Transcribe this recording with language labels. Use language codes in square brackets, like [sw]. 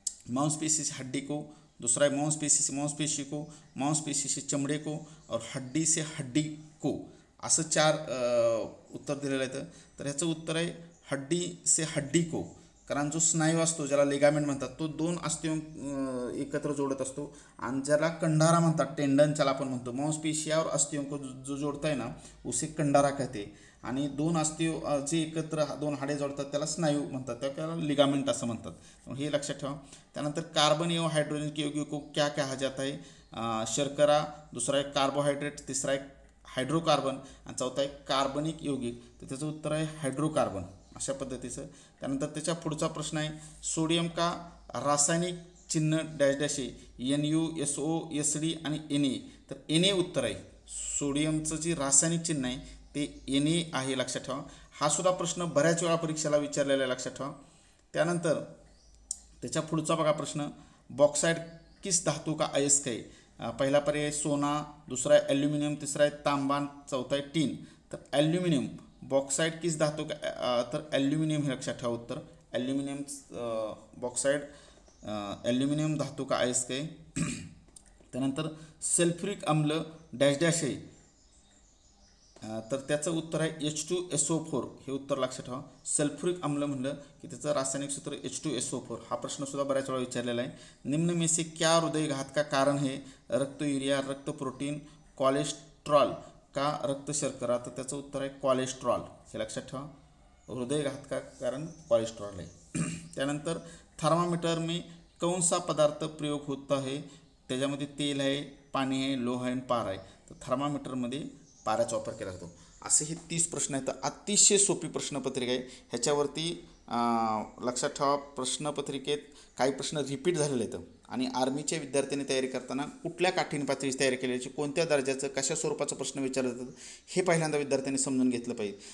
[hi] मांसपेशी से हड्डी को, दूसरा है मांसपेशी को, मांसपेशी से चमड़े को और हड्डी से हड्डी को. [mr] असं 4 उत्तर दिलेलं आहे. तर ह्याचं उत्तर आहे [hi] हड्डी से हड्डी को, [mr] कारण जो स्नायू असतो ज्याला लिगामेंट म्हणतात तो 2 अस्थियों एकत्र जोडत असतो, आणि ज्याला कंडारा म्हणतात, टेंडन ज्याला आपण म्हणतो. [hi] मांसपेशी और अस्थियों को जो जोड़ता है ना उसे कंडारा कहते. [mr] आणि 2 अस्थियों जे एकत्र 2 हाडे जोडतात त्याला स्नायू म्हणतात, त्याला लिगामेंट असं म्हणतात. हे लक्षात ठेवा. [hi] त्यानंतर कार्बन एवं हाइड्रोजन के यौगिक को क्या कहा जाता है. [mr] शर्करा, दुसरा आहे कार्बोहायड्रेट, तिसरा आहे हायड्रोकार्बन आणि चौथा आहे कार्बनिक यौगिक. तर त्याचं उत्तर आहे हायड्रोकार्बन. अशा पद्धतीचं. त्यानंतर त्याच्या पुढचा प्रश्न आहे [hi] सोडियम का रासायनिक चिन्ह [mr] डॅश डॅश आहे. NU, SO, SD आणि Na. तर Na उत्तर आहे. सोडियमचं जे रासायनिक चिन्ह आहे ते Na आहे, लक्षात ठेवा. हा सुद्धा प्रश्न बऱ्याच वेळा परीक्षेला विचारलेला आहे, लक्षात ठेवा. त्यानंतर त्याच्या पुढचा बघा प्रश्न [hi] बॉक्साइट किस धातु का अयस्क है. [mr] पहिला पर्याय सोना, दुसरा आहे ॲल्युमिनियम, तिसरा आहे तांबा, चौथा आहे टीन. तर ॲल्युमिनियम [hi] बॉक्साईड किस धातू का [mr] तर ॲल्युमिनियम हे लक्षात ठेवा उत्तर. ॲल्युमिनियम बॉक्साईड ॲल्युमिनियम [hi] धातू का अयस्क [mr] आहे. त्यानंतर सल्फ्युरिक आम्ल डॅश डॅश आहे, तर त्याचं उत्तर आहे H2SO4. हे उत्तर लक्षात ठेवा. सल्फ्युरिक आम्ल म्हणलं की त्याचं रासायनिक सूत्र H2SO4. हा प्रश्नसुद्धा बऱ्याच वेळा विचारलेला आहे. [hi] निम्न में से क्या हृदयघात का कारण है? रक्त युरिया, रक्त प्रोटीन, कोलेस्ट्रॉल का रक्त शर्करा. [mr] तर त्याचं उत्तर आहे कोलेस्ट्रॉल. हे लक्षात ठेवा. [hi] हृदयघात का कारण कोलेस्ट्रॉल [mr] आहे. [hi] त्यानंतर थर्मामीटर में कौन सा पदार्थ प्रयोग होता है? [mr] त्याच्यामध्ये तेल आहे, पाणी आहे, लोह आहे आणि पार आहे. तर थर्मामीटरमध्ये पाऱ्याचा वापर केला जातो. असे हे 30 प्रश्न आहेत. अतिशय सोपी प्रश्नपत्रिका आहे. ह्याच्यावरती लक्षात ठेवा, प्रश्नपत्रिकेत काही प्रश्न रिपीट झालेले आहेत आणि आर्मीच्या विद्यार्थ्यांनी तयारी करताना कुठल्या काठीण पातळीची तयारी केल्याची, कोणत्या दर्जाचं, कशा स्वरूपाचं प्रश्न विचारले जातात हे पहिल्यांदा विद्यार्थ्यांनी समजून घेतलं पाहिजे.